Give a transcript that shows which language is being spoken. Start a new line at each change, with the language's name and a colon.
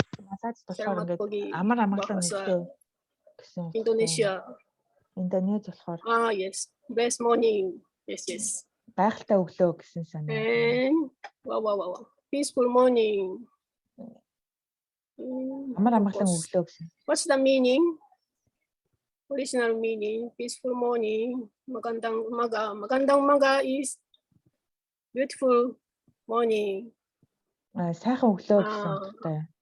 Mongolian: Масаж болохоор ингээд амар амгалан өглөө гэсэн.
English: Indonesia.
Mongolian: Индонез болохоор.
English: Yes. Best morning. Yes.
Mongolian: Гайхалтай өглөө гэсэн санаа.
English: And wow. Peaceful morning.
Mongolian: Амар амгалан өглөө гэсэн.
English: What's the meaning? Original meaning, peaceful morning.
Filipino: Magandang umaga. Magandang umaga
English: is beautiful morning.
Mongolian: Сайхан өглөө гэсэн утгатай.